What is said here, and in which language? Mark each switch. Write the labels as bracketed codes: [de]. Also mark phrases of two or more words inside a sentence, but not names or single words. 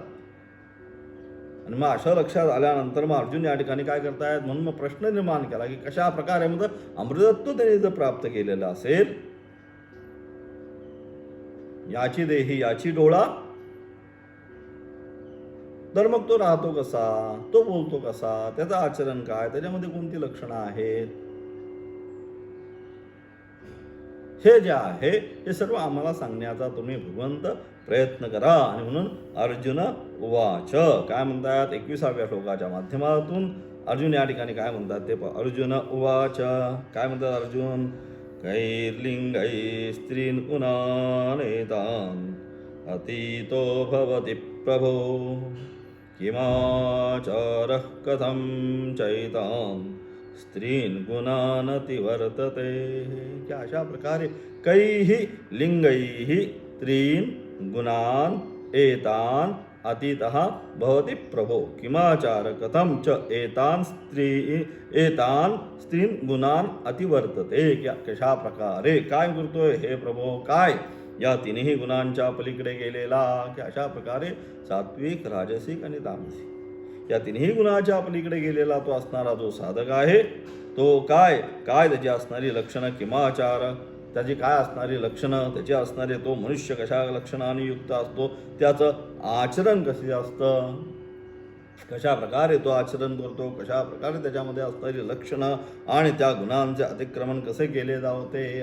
[mr] आणि मग अशा लक्षात आल्यानंतर मग अर्जुन या ठिकाणी काय करतायत म्हणून मग प्रश्न निर्माण केला की कशा प्रकारे म्हणजे अमृतत्व त्यांनी जर प्राप्त केलेलं असेल, याची देही याची डोळा, तर मग तो राहतो कसा, तो बोलतो कसा, त्याचं आचरण काय, त्याच्यामध्ये कोणती लक्षणं आहेत, हे जे आहे हे सर्व आम्हाला सांगण्याचा तुम्ही भगवंत प्रयत्न करा. आणि म्हणून [sa] अर्जुन उवाच [mr] काय म्हणतात 21व्या श्लोकाच्या माध्यमातून अर्जुन या ठिकाणी काय म्हणतात ते [sa] अर्जुन उवाच [mr] काय म्हणतात अर्जुन. [sa] कैर्लिंगै स्त्रीन् गुणानेतान् अतीतो भवति प्रभो किमाचारः कथं चैतान् स्त्रीन् गुणानतिवर्तते. [mr] की अशा प्रकारे [sa] कैहि लिंगैः स्त्रीन् गुणान् एतान् अतीतः भवति प्रभो किमाचार कथं च एतान् स्त्रीन् गुणान् अतिवर्तते. [mr] कशा प्रकारे काय करतोय हे प्रभो, काय या तिन्ही गुणांच्या पलीकडे गेलेला. की अशा प्रकारे सात्विक, राजसिक आणि तामसिक या तिन्ही गुणाच्या पलीकडे गेलेला तो असणारा जो साधक आहे, तो काय काय त्याची असणारी लक्षणं, किमाचार त्याची काय असणारी लक्षणं, त्याची असणारे तो मनुष्य कशा लक्षणाने युक्त असतो, त्याचं आचरण कसे असतं, कशा प्रकारे तो आचरण करतो, कशा प्रकारे त्याच्यामध्ये असणारी लक्षणं आणि त्या गुणांचे अतिक्रमण कसे केले जावते.